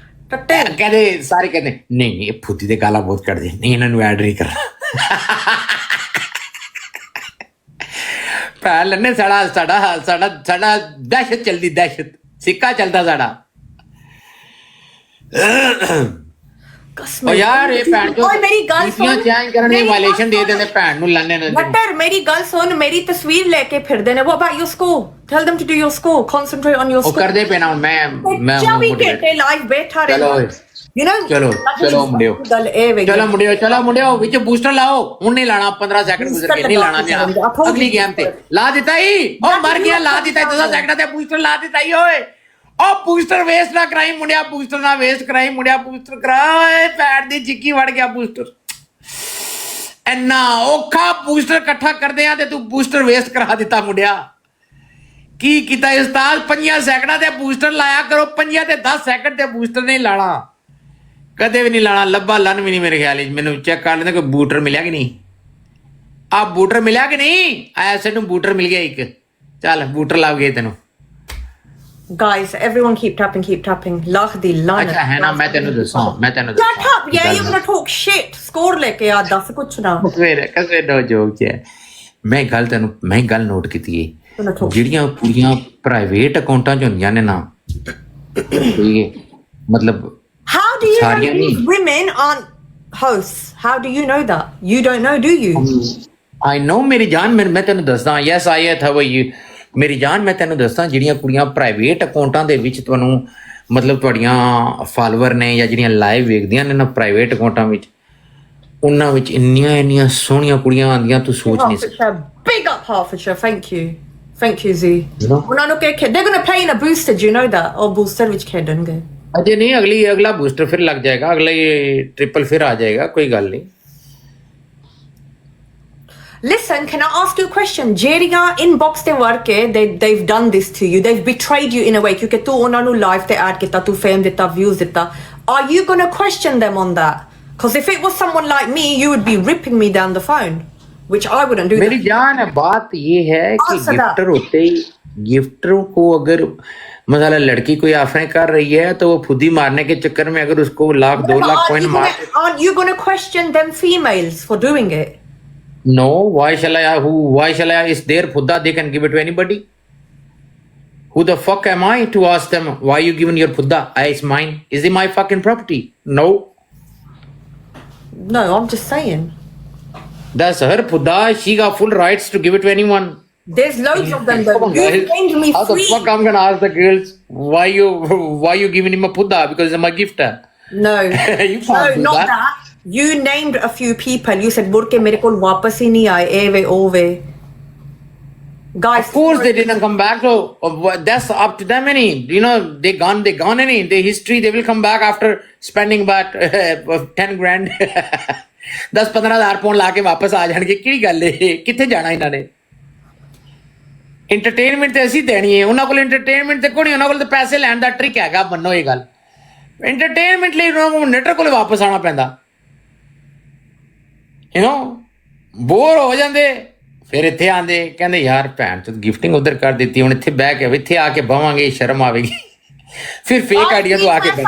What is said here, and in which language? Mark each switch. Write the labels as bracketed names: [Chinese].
[Punjabi] ਆ ਕਹਿੰਦੇ ਸਾਰੇ ਕਹਿੰਦੇ ਨਹੀਂ ਇਹ ਫੁੱਦੀ ਦੇ ਗਾਲਾਂ ਬਹੁਤ ਕੱਢਦੇ ਨਹੀਂ ਇਹਨਾਂ ਨੂੰ ਐਡ ਨਹੀਂ ਕਰਨਾ ਭੈਣ ਲੰਨੇ ਸਾਡਾ ਦਹਿਸ਼ਤ ਚੱਲਦੀ ਦਹਿਸ਼ਤ ਸਿੱਕਾ ਚੱਲਦਾ ਸਾਡਾ ਓ ਯਾਰ ਇਹ ਭੈਣ ਜੋ ਮੇਰੀ ਗੱਲ ਸੁਣ ਚੇਂਜ ਕਰਨ ਦੀ ਵਾਇਲੇਸ਼ਨ ਦੇ ਦਿੰਦੇ ਭੈਣ ਨੂੰ ਲੰਨੇ ਨੇ [English] ਮਟਰ ਮੇਰੀ ਗੱਲ ਸੁਣ ਮੇਰੀ ਤਸਵੀਰ ਲੈ ਕੇ ਫਿਰਦੇ ਨੇ what about your school tell them to do your school concentrate on your school [Punjabi] ਉਹ ਕਰਦੇ ਪਏ ਨਾ ਮੈਂ 24 ਘੰਟੇ ਲਾਈਵ ਬੈਠਾ ਰਹੇ ਚਲੋ [English] you know [Punjabi] ਚਲੋ ਮੁੰਡਿਓ ਵਿੱਚ ਬੂਸਟਰ ਲਾਓ ਹੁਣ ਨਹੀਂ ਲਾਣਾ 15 ਸੈਕਿੰਡ ਗੁਜ਼ਰ ਕੇ ਨਹੀਂ ਲਾਣਾ ਅਗਲੀ ਗੇਮ ਤੇ ਲਾ ਦਿੱਤਾ ਹੀ ਉਹ ਮਰ ਗਿਆ ਲਾ ਦਿੱਤਾ 10 ਸੈਕਿੰਡਾਂ ਤੇ ਬੂਸਟਰ ਲਾ ਦਿੱਤਾ ਹੀ ਓਏ ਉਹ ਬੂਸਟਰ ਵੇਸਟ ਨਾ ਕਰਾਈ ਮੁੰਡਿਆ ਬੂਸਟਰ ਨਾ ਵੇਸਟ ਕਰਾਈ ਮੁੰਡਿਆ ਬੂਸਟਰ ਕਰਾਏ ਪੈਰ ਦੀ ਚਿੱਕੀ ਵੜ ਗਿਆ ਬੂਸਟਰ ਇੰਨਾ ਔਖਾ ਬੂਸਟਰ ਇਕੱਠਾ ਕਰਦੇ ਆ ਤੇ ਤੂੰ ਬੂਸਟਰ ਵੇਸਟ ਕਰਾ ਦਿੱਤਾ ਮੁੰਡਿਆ ਕੀ ਕੀਤਾ ਉਸਤਾਦ 5 ਸੈਕਿੰਡਾਂ ਤੇ ਬੂਸਟਰ ਲਾਇਆ ਕਰੋ 5 ਤੇ 10 ਸੈਕਿੰਡ ਤੇ ਬੂਸਟਰ ਨਹੀਂ ਲਾਣਾ ਕਦੇ ਵੀ ਨਹੀਂ ਲਾਣਾ ਲੱਭਾ ਲੰਨ ਵੀ ਨਹੀਂ ਮੇਰੇ ਖਿਆਲ ਵਿੱਚ ਮੈਨੂੰ ਚੈੱਕ ਕਰ ਲੈਂਦੇ ਕੋਈ ਬੂਟਰ ਮਿਲਿਆ ਕਿ ਨਹੀਂ ਆ ਬੂਟਰ ਮਿਲਿਆ ਕਿ ਨਹੀਂ ਐਸੇ ਨੂੰ ਬੂਟਰ ਮਿਲ ਗਿਆ ਇੱਕ ਚੱਲ ਬੂਟਰ ਲੱਭ ਗਏ ਤੈਨੂੰ [English] guys everyone keep tapping [Punjabi] lakh ਦੀ ਲਾਨ ਅੱਛਾ ਹੈ ਨਾ ਮੈਂ ਤੈਨੂੰ ਦੱਸਾਂ [English] shut up yeah you're gonna talk shit score [Punjabi] ਲੈ ਕੇ ਆ ਦੱਸ ਕੁਛ ਨਾ ਕਸੇ ਨੋ ਜੋਕ ਹੈ ਮੈਂ ਗੱਲ ਨੋਟ ਕੀਤੀ ਹੈ ਜਿਹੜੀਆਂ ਪੂਰੀਆਂ ਪ੍ਰਾਈਵੇਟ ਅਕਾਊਂਟਾਂ ਚ ਹੁੰਦੀਆਂ ਨੇ ਨਾ ਠੀਕ ਹੈ ਮਤਲਬ [English] how do you know these women aren't hosts how do you know that you don't know do you I know [Punjabi] ਮੇਰੀ ਜਾਨ ਮੈਂ ਤੈਨੂੰ ਦੱਸਦਾ [English] yes I had how you [Punjabi] ਮੇਰੀ ਜਾਨ ਮੈਂ ਤੈਨੂੰ ਦੱਸਾਂ ਜਿਹੜੀਆਂ ਕੁੜੀਆਂ ਪ੍ਰਾਈਵੇਟ ਅਕਾਊਂਟਾਂ ਦੇ ਵਿੱਚ ਤੁਹਾਨੂੰ ਮਤਲਬ ਤੁਹਾਡੀਆਂ ਫਾਲੋਅਰ ਨੇ ਜਾਂ ਜਿਹੜੀਆਂ ਲਾਈਵ ਵੇਖਦੀਆਂ ਨੇ ਨਾ ਪ੍ਰਾਈਵੇਟ ਅਕਾਊਂਟਾਂ ਵਿੱਚ ਉਹਨਾਂ ਵਿੱਚ ਇੰਨੀਆਂ ਸੋਹਣੀਆਂ ਕੁੜੀਆਂ ਆਉਂਦੀਆਂ ਤੂੰ ਸੋਚ ਨਹੀਂ ਸਕਦਾ [English] big up Hertfordshire thank you Z [Punjabi] ਉਹਨਾਂ ਨੂੰ ਕਿ [English] they're going to play in a booster do you know that or booster [Punjabi] ਵਿੱਚ ਖੇਡਣਗੇ ਅਜੇ ਨਹੀਂ ਅਗਲਾ ਬੂਸਟਰ ਫਿਰ ਲੱਗ ਜਾਏਗਾ ਅਗਲਾ ਟ੍ਰਿਪਲ ਫਿਰ ਆ ਜਾਏਗਾ ਕੋਈ ਗੱਲ ਨਹੀਂ [English] Listen, can I ask you a question? [Punjabi] ਜਿਹੜੀਆਂ inbox ਤੇ ਵੜ ਕੇ [English] they've done this to you. They've betrayed you in a way. [Punjabi] ਕਿਉਂਕਿ ਤੂੰ ਉਹਨਾਂ ਨੂੰ live ਤੇ add ਕੀਤਾ, ਤੂੰ fame ਦਿੱਤਾ, views ਦਿੱਤਾ. [English] Are you going to question them on that? Because if it was someone like me, you would be ripping me down the phone, which I wouldn't do. [Hindi] मेरी जान बात ये है कि गिफ्टर होते ही गिफ्टरों को अगर मसाला लड़की कोई ऑफर कर रही है तो वो खुद ही मारने के चक्कर में अगर उसको 1 लाख 2 लाख कॉइन मार [English] aren't you going to question them females for doing it? No, why shall I? It's their pudda, they can give it to anybody. Who the fuck am I to ask them why you giving your pudda? It's mine. Is it my fucking property? No. No, I'm just saying. That's her pudda. She got full rights to give it to anyone. There's loads of them though. You named me How free. the fuck I'm gonna ask the girls why you giving him a pudda because I'm a gifter? No. You can't do not that. You named a few people. You said [Hindi] मुड़ के मेरे को वापस ही नहीं आए एवे ओवे. [English] Guys, of course they didn't come back. So that's up to them. Any you know they gone any the history. They will come back after spending about 10 grand. [Punjabi] 10-15,000 pound [Hindi] ला के वापस आ जाएंगे [Punjabi] की गल है किथे जाना इन्हां ने entertainment ਤੇ ਅਸੀਂ ਦੇਣੀ ਹੈ ਉਹਨਾਂ ਕੋਲ entertainment ਤੇ ਕੋਈ ਉਹਨਾਂ ਕੋਲ ਤਾਂ ਪੈਸੇ ਲੈਣ ਦਾ ਟ੍ਰਿਕ ਹੈਗਾ ਮੰਨੋ ਇਹ ਗੱਲ entertainment ਲਈ ਉਹਨਾਂ ਨੂੰ ਨੈਟਰ ਕੋਲ ਵਾਪਸ ਆਣਾ ਪੈਂਦਾ [English] you know [Punjabi] ਬੋਰ ਹੋ ਜਾਂਦੇ ਫਿਰ ਇੱਥੇ ਆਂਦੇ ਕਹਿੰਦੇ ਯਾਰ ਭੈਣ ਚੋਦ ਗਿਫਟਿੰਗ ਉਧਰ ਕਰ ਦਿੱਤੀ ਹੁਣ ਇੱਥੇ ਬਹਿ ਕੇ ਇੱਥੇ ਆ ਕੇ ਬਵਾਂਗੇ ਸ਼ਰਮ ਆਵੇਗੀ ਫਿਰ ਫੇਕ ਆਈਡੀਆ ਤੋਂ ਆ ਕੇ